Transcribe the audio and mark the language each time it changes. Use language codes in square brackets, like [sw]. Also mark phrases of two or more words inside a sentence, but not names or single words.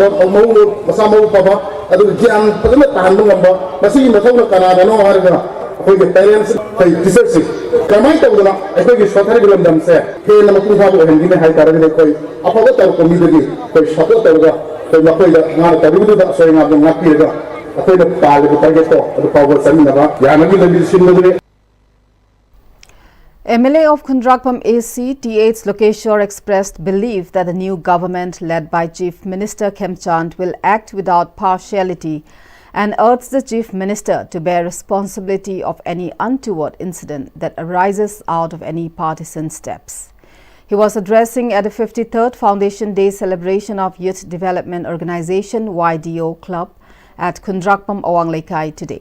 [mni] Omo, Masamo Papa, ꯑꯗꯨ ꯒ꯭ꯌꯥꯟ ꯐꯖꯅ ꯇꯥꯍꯟꯕ ꯉꯝꯕ ꯃꯁꯤꯒꯤ ꯃꯊꯧꯅ ꯀꯅꯥꯗꯅꯣ ꯍꯥꯏꯔꯒ ꯑꯩꯈꯣꯏꯒꯤ [en] parents teachersing [mni] ꯀꯃꯥꯏꯅ ꯇꯧꯗꯅ ꯑꯩꯈꯣꯏꯒꯤ ꯁꯣꯊꯔꯤꯕ ꯂꯝꯗꯝꯁꯦ ꯍꯦꯟꯅ ꯃꯄꯨꯡ ꯐꯥꯕ ꯑꯣꯏꯍꯟꯒꯅꯤ ꯍꯥꯏꯇꯥꯔꯒꯗꯤ ꯑꯩꯈꯣꯏ ꯑꯐꯕ ꯇꯧꯔꯛꯄ ꯃꯤꯗꯒꯤ ꯑꯩꯈꯣꯏ ꯁꯄꯣꯔꯠ ꯇꯧꯔꯒ ꯑꯩꯈꯣꯏ ꯃꯈꯣꯏꯗ ꯃꯥꯅ ꯇꯧꯔꯤꯕꯗꯨꯗ ꯑꯁꯣꯏ ꯑꯉꯥꯝꯗ ꯉꯥꯛꯄꯤꯔꯒ ꯑꯩꯈꯣꯏꯅ ꯄꯥꯜꯂꯤꯕ ꯇꯥꯔꯒꯦꯠꯇꯣ ꯑꯗꯨ ꯐꯥꯎꯕ ꯆꯠꯃꯤꯟꯅꯕ ꯌꯥꯅꯕꯒꯤ ꯂꯝꯕꯤ ꯁꯤꯟꯕꯗꯨꯅꯤ. [en] MLA of Khundrakpam AC, T.H. Lokeshwar expressed belief that the new government led by Chief Minister Khemchand will act without partiality and urged the Chief Minister to bear responsibility of any untoward incident that arises out of any partisan steps. He was addressing at the 53rd Foundation Day celebration of Youth Development Organization YDO Club at Khundrakpam Awanglekai today.